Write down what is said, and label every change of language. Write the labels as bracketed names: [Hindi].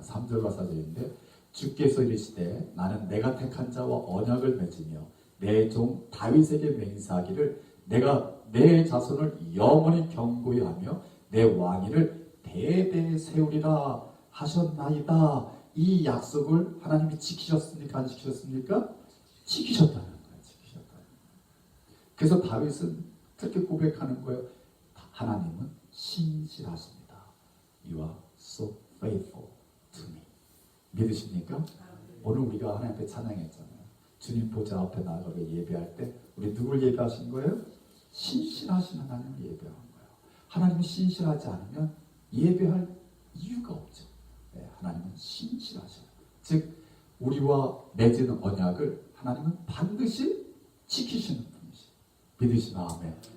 [Korean] 3절과 4절인데 주께서 이르시되 나는 내가 택한 자와 언약을 맺으며 내 종 다윗에게 맹세하기를 내가 내 자손을 영원히 경고히 하며 내 왕위를 대대 세우리라 하셨나이다. 이 약속을 하나님이 지키셨습니까? 안 지키셨습니까? 지키셨다는 거예요. 지키셨다는 거예요. 그래서 다윗은 그렇게 고백하는 거예요. 하나님은 신실하십니다. [English] You are so faithful to me. [Korean] 믿으십니까? 오늘 우리가 하나님 앞에 찬양했잖아요. 주님 보좌 앞에 나가서 예배할 때 우리 누굴 예배하신 거예요? 신실하신 하나님을 예배한 거예요. 하나님이 신실하지 않으면 예배할 이유가 없죠. 네, 하나님은 신실하셔요. 즉 우리와 맺은 언약을 하나님은 반드시 지키시는 분이시죠. 믿으시나 아멘.